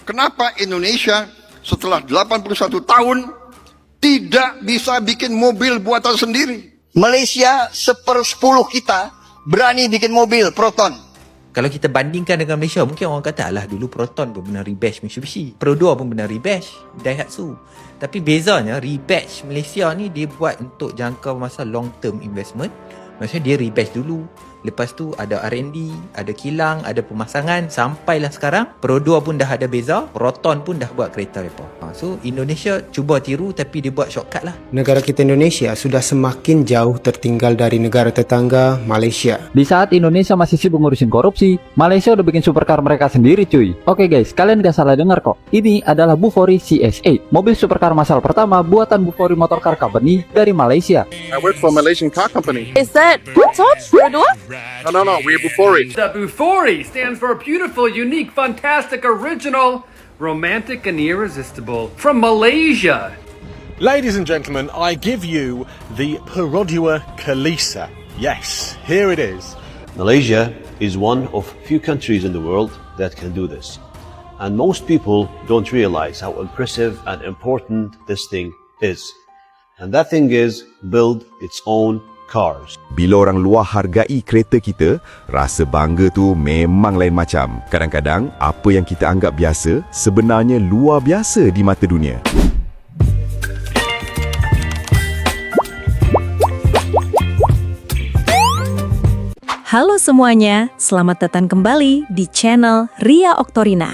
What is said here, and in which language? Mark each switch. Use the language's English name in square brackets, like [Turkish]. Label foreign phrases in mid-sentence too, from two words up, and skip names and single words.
[Indonesian] Kenapa Indonesia setelah 81 tahun tidak bisa bikin mobil buatan sendiri? Malaysia 1/10 kita berani bikin mobil Proton. [Malay] Kalau kita bandingkan dengan Malaysia, mungkin orang kata, alah dulu Proton pun pernah rebatch Mitsubishi, Perodua pun pernah rebatch Daihatsu. Tapi bezanya, rebatch Malaysia ni dia buat untuk jangka masa [English] long term investment. [Malay] Maksudnya dia rebatch dulu, lepas tu ada R&D, ada kilang, ada pemasangan, sampailah sekarang Perodua pun dah ada beza, Proton pun dah buat kereta mereka. So Indonesia cuba tiru tapi dia buat shortcut lah. [Indonesian] Negara kita Indonesia sudah semakin jauh tertinggal dari negara tetangga Malaysia. Di saat Indonesia masih sibuk ngurusin korupsi, Malaysia udah bikin supercar mereka sendiri cuy. Oke guys, kalian gak salah dengar kok. Ini adalah Bufori CS8, mobil supercar massal pertama buatan Bufori Motor Car Company dari Malaysia. [English] I work for a Malaysian car company. Is that Proton? Perodua? No, we're Bufori. The Bufori stands for beautiful, unique, fantastic, original, romantic, and irresistible from Malaysia. Ladies and gentlemen, I give you the Perodua Kalisa. Yes, here it is. Malaysia is one of few countries in the world that can do this. And most people don't realize how impressive and important this thing is. And that thing is build its own cars. [Malay] Bila orang luar hargai kereta kita, rasa bangga tu memang lain macam. Kadang-kadang, apa yang kita anggap biasa, sebenarnya luar biasa di mata dunia. [Indonesian] Halo semuanya, selamat datang kembali di channel Ria Oktorina.